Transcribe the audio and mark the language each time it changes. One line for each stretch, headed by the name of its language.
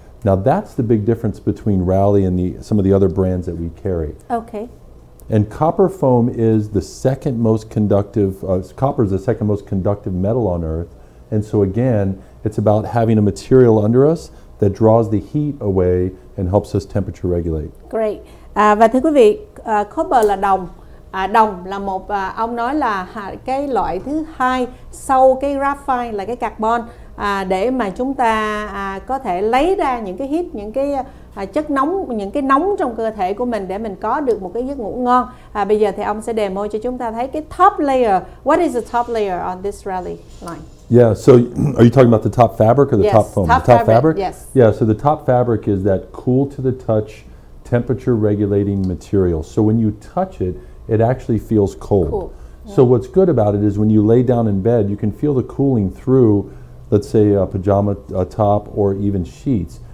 English: Now that's the big difference between Rally and some of the other brands that we carry. Okay. And copper foam is the second most conductive, copper is the second most conductive metal on Earth. And so again, it's about having a material under us that draws the heat away and helps us temperature regulate. Great.
Vietnamese: Và thưa quý vị, copper là đồng. Đồng là một, ông nói là cái loại thứ hai sau cái graphite là cái carbon, để mà chúng ta có thể lấy ra những cái heat, những cái chất nóng, những cái nóng trong cơ thể của mình để mình có được một cái giấc ngủ ngon. Bây giờ thì ông sẽ demo cho chúng ta thấy cái top layer.
English: What is the top layer on this Rally line? Yeah, so are you talking about the top fabric or the top foam? Top the top fabric, yes. Yeah, so the top fabric is that cool to the touch, temperature regulating material. So when you touch it, it actually feels cold. Cool. Yeah. So what's good about it is when you lay down in bed, you can feel the cooling through, let's say a pajama top or even sheets.